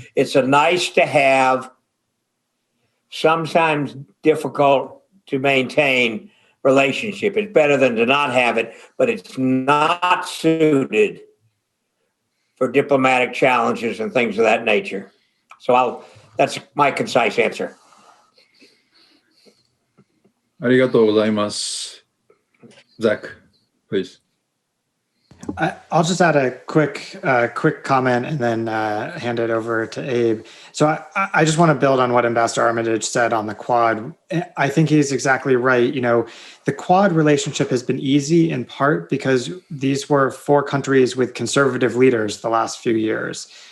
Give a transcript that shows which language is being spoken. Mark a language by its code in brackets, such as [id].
[en] It's a nice to have, sometimes difficult to maintain relationship. It's better than to not have it, but it's not suited for diplomatic challenges and things of that nature. So that's my concise answer. [ja] ありがとうございます。 [en] Zack, please. I'll just add a quick comment and then hand it over to Abe. So I just want to build on what Ambassador Armitage said on the Quad. I think he's exactly right. You know, the Quad relationship has been easy in part because these were 4 countries with conservative leaders the last few years.